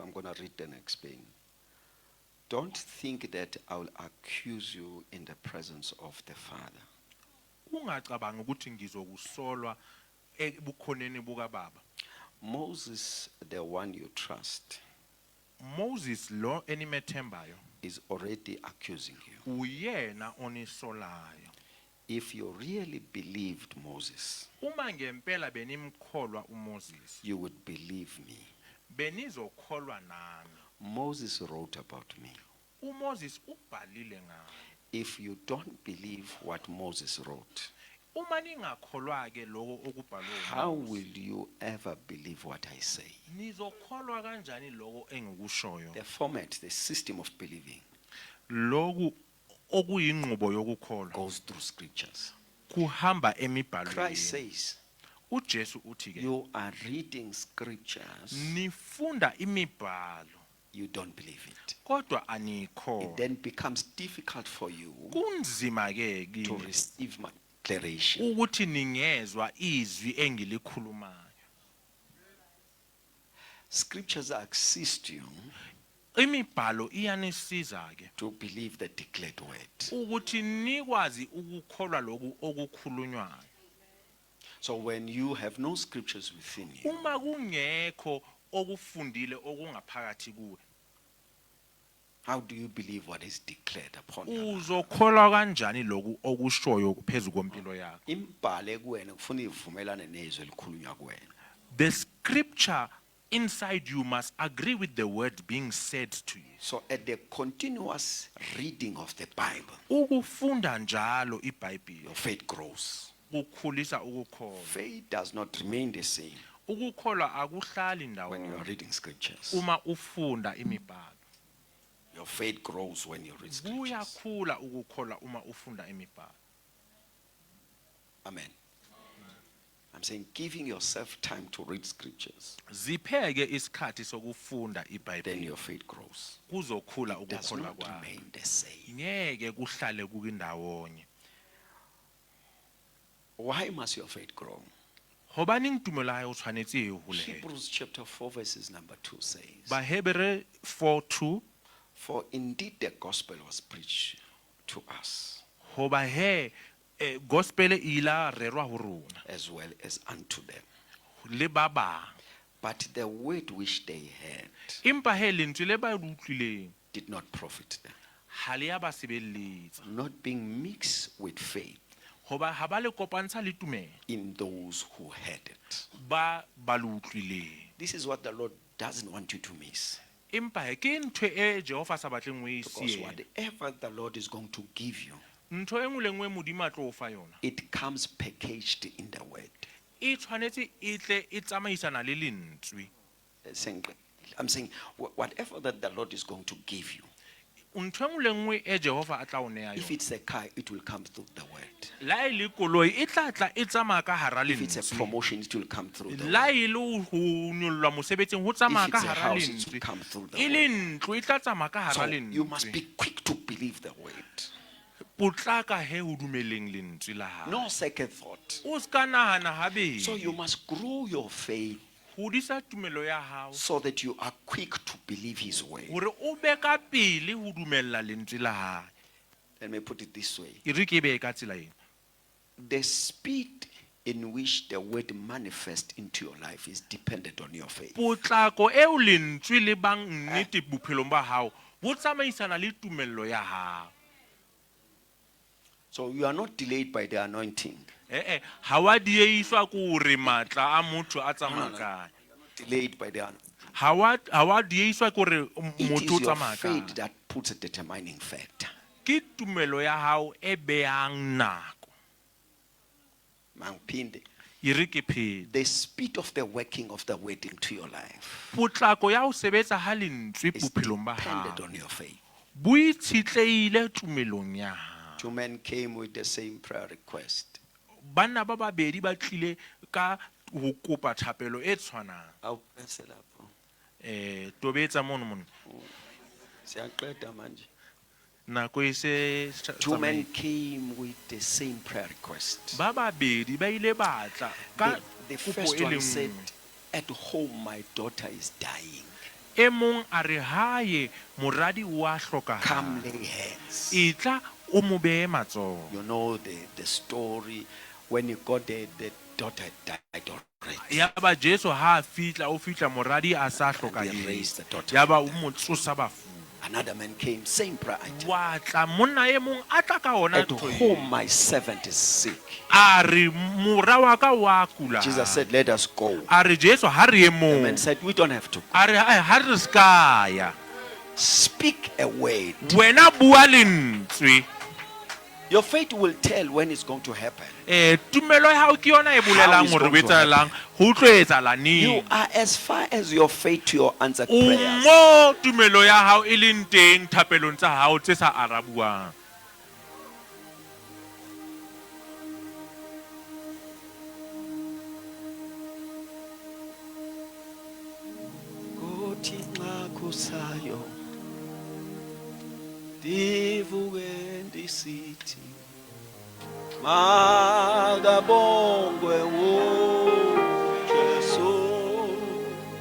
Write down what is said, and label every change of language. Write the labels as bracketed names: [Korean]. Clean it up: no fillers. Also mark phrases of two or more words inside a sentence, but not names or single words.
[English] I'm going to read and explain. Don't think that I will accuse you in the presence of the Father. [Zulu] Ungacabanga ukuthi ngizokusolwa ebukhoneni bukaBaba. [English] Moses, the one you trust, [Zulu] Moses lo enimethembayo [English] is already accusing you. [Zulu] uyena onisolayo. [English] If you really believed Moses, [Zulu] Uma ngempela benimkholwa uMoses, [English] you would believe me. [Zulu] benizokholwa nami. [English] Moses wrote about me. [Zulu] uMoses ubhalile ngami. [English] If you don't believe what Moses wrote, [Zulu] Uma ningakholwa ke lokho okubhalwe [English] how [Zulu] uMoses, [English] will you ever believe what I say? [Zulu] nizokholwa kanjani lokho engikushoyo? [English] The format, the system of believing [Zulu] Lokhu okuyinqubo yokukholwa [English] goes through scriptures. [Zulu] kuhamba [English] Christ [Zulu] emibhalweni. [English] says, [Zulu] uJesu uthi ke [English] you are reading scriptures, [Zulu] nifunda imibhalo [English] you don't believe it. [Zulu] kodwa [English] It [Zulu] anikho. [English] then becomes difficult for you [Zulu] Kunzima ke [English] to [Zulu] kini [English] receive my declaration. [Zulu] ukuthi ningezwa izwi engilikhulumayo. [English] Scriptures assist you [Zulu] imibhalo iyanisiza ke [English] to believe the declared word. [Zulu] ukuthi nikwazi ukukholwa lokhu okukhulunywayo. [English] So when you have no scriptures within you, [Zulu] Uma kungekho okufundile okungaphakathi kuwe, [English] how do you believe what is declared upon you? [Zulu] uzokholwa kanjani lokhu okushoyo phezulu kompilo yakho? Imbhalo kuwena kufuna ivumelane nezwi elikhulunywa kuwena. [English] The scripture inside you must agree with the word being said to you. So at the continuous reading of the Bible, [Zulu] Ukufunda njalo iBhayibheli [English] your faith grows. [Zulu] kukhulisa ukukholwa. [English] Faith does not remain the same [Zulu] Ukukholwa akuhlali [English] when you [Zulu] ndawonye [English] are reading scriptures. [Zulu] uma ufunda imibhalo. [English] Your faith grows when you read scriptures. [Zulu] Kuyakhula ukukholwa uma ufunda imibhalo. [English] Amen. I'm saying giving yourself time to read scriptures, [Zulu] Zipheke isikhathi sokufunda [English] then [Zulu] iBhayibheli [English] your faith grows. [Zulu] kuzokhula [English] It does [Zulu] ukukholwa [English] not [Zulu] kwakho. [English] remain the same. [Zulu] Ngeke kuhlale kukindawonye. [English] Why must your faith grow? [Southern Sotho] Hobani ntumelo ya o tshwanetse e hole. [English] Hebrews chapter 4 verses number 2 says, [Southern Sotho] Ba Hebrew 4:2 [English] for indeed the gospel was preached to us [Southern Sotho] hoba he gospel ila rerwa ho rona [English] as well as unto them. [Southern Sotho] le ba bang. [English] But the word which they heard [Southern Sotho] Empa he lentswe le ba utlwileng [English] did not profit them, [Southern Sotho] ha le ya ba sebeletsa [English] not being mixed with faith [Southern Sotho] hoba ha ba le kopantsha le tumelo [English] in those who heard it. [Southern Sotho] ba le utlwileng. [English] This is what the Lord doesn't want you to miss. [Southern Sotho] Empa he ke ntwe e Jehova sa batleng o e [English] Because [Southern Sotho] sie. [English] whatever the Lord is going to give you, [Southern Sotho] Ntho engwe le ngwe modimo a tlo o fa yona [English] it comes packaged in the word. [Southern Sotho] e tshwanetse e tle e tsamaisana le lentswe. [English] I'm saying whatever that the Lord is going to give you, [Southern Sotho] Ntho engwe le ngwe e Jehova a tla o nea [English] if [Southern Sotho] yona [English] it's a car, it will come through the word. [Southern Sotho] la e le koloi e tla tla e tsamaya ka hara [English] If it's a [Southern Sotho] lentswe. [English] promotion, it will come through the [Southern Sotho] La [English] word. [Southern Sotho] e le ho nyollwa mosebetsing ho [English] If [Southern Sotho] tsamaya ka [English] it's a [Southern Sotho] hara [English] house, it will [Southern Sotho] lentswe. [English] come through the [Southern Sotho] E le [English] word. [Southern Sotho] ntlo e tla tsamaya ka [English] So [Southern Sotho] hara [English] you must [Southern Sotho] lentswe. [English] be quick to believe the word. [Southern Sotho] Potlaka he ho dumeleng lentswe la hao. [English] No second thought. [Southern Sotho] O ska nahana habedi. [English] So you must grow your faith [Southern Sotho] Hodisa tumelo ya hao [English] so that you are quick to believe his way. [Southern Sotho] hore o be ka pele ho dumella lentswe la hae. [English] Let me put it this way. [Southern Sotho] E re ke be ka tsela ena. [English] The speed in which the word manifests into your life is dependent on your faith. [Southern Sotho] Potlako eo lentswe le bang nnete bophelong ba hao bo tsamaisana le tumello ya hao. [English] So you are not delayed by the anointing. [Southern Sotho] Ha wa dieiswa ko re matla a motho a tsamaya. [English] Delayed by the anointing. [Southern Sotho] Ha wa dieiswa ko re [English] It [Southern Sotho] motho o [English] is your [Southern Sotho] tsamaya. [English] faith that puts a determining factor. [Southern Sotho] Ke tumelo ya hao e beang nako. [Zulu] Mangphinde. [Southern Sotho] E re ke phele. [English] The speed of the working of the word into your life [Southern Sotho] Potlako ya ho sebetsa ha lentswe [English] is [Southern Sotho] bophelong ba [English] dependent [Southern Sotho] hao. [English] on your faith. [Southern Sotho] Bo itshetleile tumelong ya hao. [English] Two men came with the same prayer request. [Southern Sotho] Bana ba babedi ba tlile ka ho kopa thapelo e tshwanang. [English] I'll press it up. [Southern Sotho] Tobetsa mono. [Zulu] Siyaqeda manje. [Southern Sotho] Nako e se [English] Two men came with the same prayer request. [Southern Sotho] ba babedi ba ile batla ka [English] The [Southern Sotho] kopo [English] first [Southern Sotho] e le [English] one said, [Southern Sotho] nngwe. [English] at home my daughter is dying. [Southern Sotho] E mong a re hae moradi o a [English] Come [Southern Sotho] hlokahala. [English] lay hands. [Southern Sotho] Etla o mo behe matsoho. [English] You know the story. When he got there, the daughter died already. [Southern Sotho] Ya ba Jesu ha fitla o fitla moradi a sa [English] They raised the [Southern Sotho] hlokahetse. [English] daughter. [Southern Sotho] Ya ba o mo tsosa bafu. [English] Another man came, same prayer item. [Southern Sotho] Wa tla monna e mong a tla ka ona [English] At [Southern Sotho] ntho [English] home [Southern Sotho] e. [English] my servant is sick. [Southern Sotho] A re mora wa ka wa kula. [English] Jesus said, let us go. [Southern Sotho] A re Jesu ha re e [English] The man [Southern Sotho] mong. [English] said, we don't have to. [Southern Sotho] A re ha re ska ya. [English] Speak a word. [Southern Sotho] Wena bua lentswe. [English] Your faith will tell when it's going to happen. [Southern Sotho] Tumelo ya hao ke yona e [English] How [Southern Sotho] bolelang [English] is [Southern Sotho] hore [English] going [Southern Sotho] ho [English] to [Southern Sotho] etsahalang ho tlo etsahala [English] You [Southern Sotho] neng. [English] are as far as your faith to your answered [Southern Sotho] O [English] prayers. [Southern Sotho] mo tumelo ya hao e leng teng thapelong tsa hao tse sa arabuang. [Xhosa] Kothi nxa kusayo ndivuke ndisithi makabongwe uJesu.